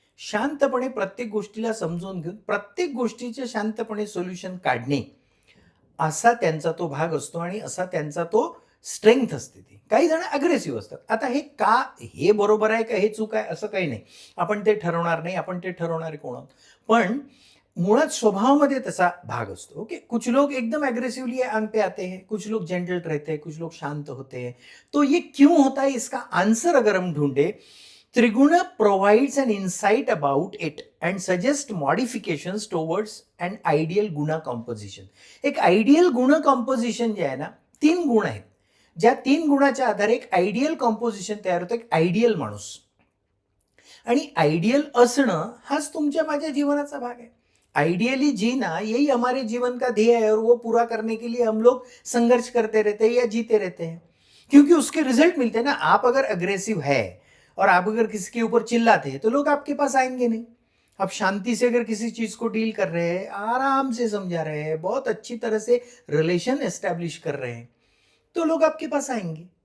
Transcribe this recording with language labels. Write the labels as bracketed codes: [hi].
[mr] शांतपणे प्रत्येक गोष्टीला समजून घेऊन प्रत्येक गोष्टीचे शांतपणे सोल्युशन काढणे, असा त्यांचा तो भाग असतो आणि असा त्यांचा तो स्ट्रेंथ असते. ती काही जण अग्रेसिव्ह असतात. आता हे बरोबर आहे का हे चूक आहे असं काही नाही, आपण ते ठरवणार नाही. आपण ते ठरवणारे कोण आहोत? पण मुळात स्वभावामध्ये तसा भाग असतो. [hi] ओके, कुछ लोग एकदम एग्रेसिवली अंग पे आते हैं, कुछ लोग जेंटल रहते हैं, कुछ लोग शांत होते हैं. तो ये क्यों होता है, इसका आंसर अगर हम ढूंढे, [en] Triguna provides an insight about it and suggest modifications towards an ideal guna composition. [mr] एक आयडियल गुण कॉम्पोजिशन जे आहे ना, 3 गुण आहेत, ज्या 3 गुणाच्या आधारे एक आयडियल कॉम्पोजिशन तयार होतं, एक आयडियल माणूस. आणि आयडियल असणं हाच तुमच्या माझ्या जीवनाचा भाग आहे. [hi] आइडियली जीना यही हमारे जीवन का ध्येय है और वो पूरा करने के लिए हम लोग संघर्ष करते रहते हैं या जीते रहते हैं, क्योंकि उसके रिजल्ट मिलते हैं ना. आप अगर अग्रेसिव है और आप अगर किसी के ऊपर चिल्लाते हैं तो लोग आपके पास आएंगे नहीं. आप शांति से अगर किसी चीज को डील कर रहे हैं, आराम से समझा रहे हैं, बहुत अच्छी तरह से रिलेशन एस्टैब्लिश कर रहे हैं, तो लोग आपके पास आएंगे.